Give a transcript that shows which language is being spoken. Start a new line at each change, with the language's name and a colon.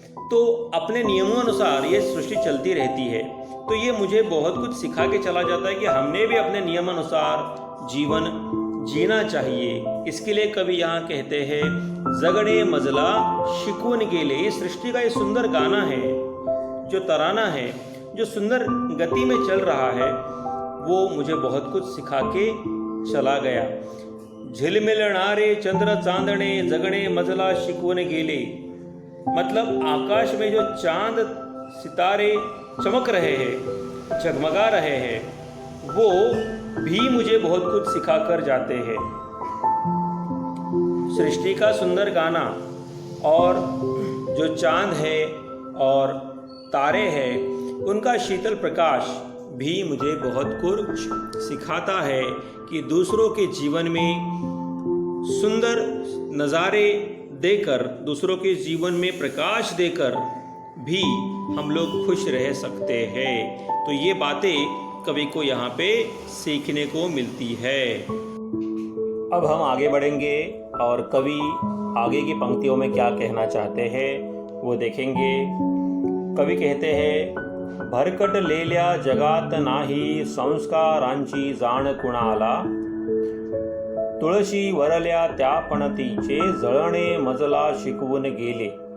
Hindi: तो अपने नियमों अनुसार ये सृष्टि चलती रहती है। तो ये मुझे बहुत कुछ सिखा के चला जाता है कि हमने भी अपने नियम अनुसार जीवन जीना चाहिए। इसके लिए कवि यहाँ कहते हैं,
Marathi: जगणे मजला शिकवून गेले।
Hindi: इस सृष्टि का ये सुंदर गाना है, जो तराना है, जो सुंदर गति में चल रहा है, वो मुझे बहुत कुछ सिखा के चला गया।
Marathi: झिलमिलणारे चंद्र चांदणे जगणे मजला शिकवून गेले।
Hindi: मतलब आकाश में जो चांद सितारे चमक रहे हैं, जगमगा रहे हैं, वो भी मुझे बहुत कुछ सिखाकर जाते हैं। सृष्टि का सुंदर गाना और जो चांद है और तारे हैं, उनका शीतल प्रकाश भी मुझे बहुत कुछ सिखाता है कि दूसरों के जीवन में सुंदर नज़ारे देकर, दूसरों के जीवन में प्रकाश देकर भी हम लोग खुश रह सकते हैं। तो ये बातें कवि को यहाँ पे सीखने को मिलती है। अब हम आगे बढ़ेंगे और कवि आगे की पंक्तियों में क्या कहना चाहते हैं वो देखेंगे। कवि कहते हैं,
Marathi: भरकट लेल्या जगात नाही संस्कारांची जाण कुणाला, तुळशी वरल्या त्या पणतीचे जळणे मजला शिकवून गेले।